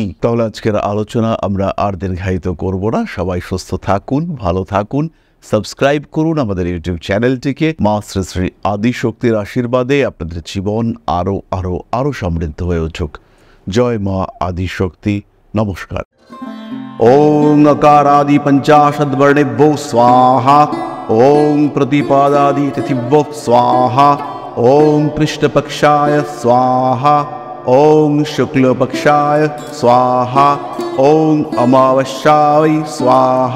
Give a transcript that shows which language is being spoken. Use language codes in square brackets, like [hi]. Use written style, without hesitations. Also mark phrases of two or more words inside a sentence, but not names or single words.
[bn] তাহলে আজকের আলোচনা আমরা আর দীর্ঘায়িত করব না। সবাই সুস্থ থাকুন, ভালো থাকুন। সাবস্ক্রাইব করুন আমাদের ইউটিউব চ্যানেলটিকে। মা শ্রী শ্রী আদিশক্তির আশীর্বাদে আপনাদের জীবন আরো আরো আরো সমৃদ্ধ হয়ে উঠুক। জয় মা আদিশক্তি। নমস্কার। [sa] ओम अकारादि पंचाशद्वर्णेभ्यो स्वाहा। ओम प्रतिपादादि तिथिभ्यो स्वाहा। ओम कृष्णपक्षाय स्वाहा। ओम शुक्लपक्षाय स्वाहा। ओम अमावस्याय स्वाहा।